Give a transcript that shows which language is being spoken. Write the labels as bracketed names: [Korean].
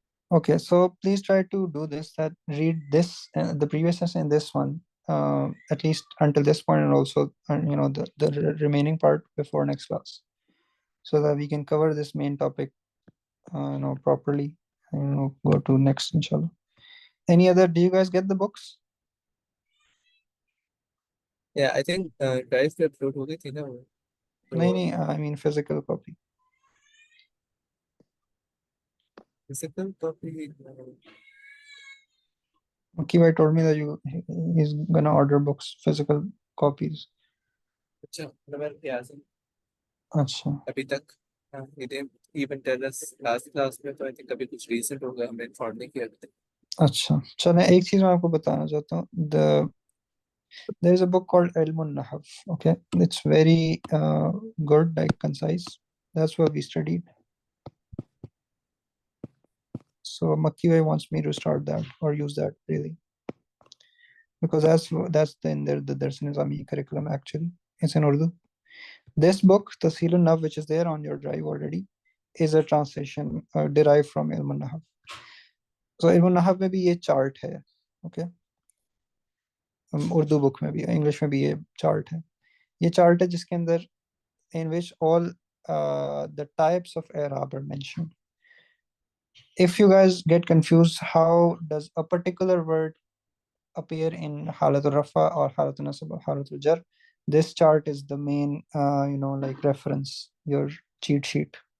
[English] Okay, so please try to do this. That read this, the previous lesson, and this one, at least until this point, and also the remaining part before next class, so that we can cover this main topic, properly, and go to next, inshallah. Any other? Do you guys get the books? Yeah, I think [Hindi] drive पे upload हो गई थी ना वो, नहीं तो नहीं, [English] I mean physical copy. Physical copy. Kibai told me that he's gonna order books, physical copies. [Hindi] अच्छा, मतलब मेरे ख्याल से अच्छा अभी तक इधर इवन टेरस लास्ट क्लास में तो [English] I think [Hindi] अभी कुछ रीसेंट होगा, हमें इन्फॉर्म नहीं किया अभी तक। अच्छा, चलें, एक चीज मैं आपको बताना चाहता हूँ. [English] There is a book called Ilmun Nahw. Okay, it's very good, like concise. That's what we studied. So Makiway wants me to start that or use that really, because that's the Darsan Nizami curriculum actually. It's in Urdu. This book, Tasilun Nahw, which is there on your drive already, is a translation derived from Ilmun Nahw. [Hindi] So Ilmun Nahw में भी ये chart है. Okay, Urdu book में भी, English में भी ये chart है. ये चार्ट है जिसके अंदर [English] in which all the types of i'rab are mentioned. If you guys get confused, how does a particular word appear in halatul rafa or halatul nasab or halatul jar, this chart is the main like reference, your cheat sheet.